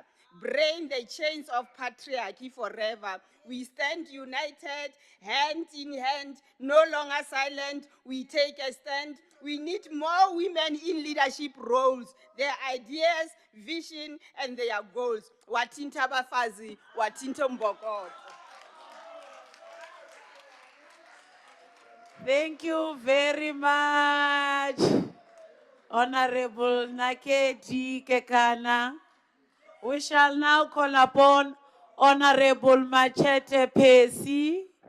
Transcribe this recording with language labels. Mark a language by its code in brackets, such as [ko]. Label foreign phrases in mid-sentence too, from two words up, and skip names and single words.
[en] Break the chains of patriarchy forever. We stand united, hand in hand, no longer silent. We take a stand. We need more women in leadership roles, their ideas, vision, and their goals. Watinta bafazi, watinta mbokot." Thank you very much, Honorable Nakedi Kekana. We shall now call upon Honorable Machete Pesi.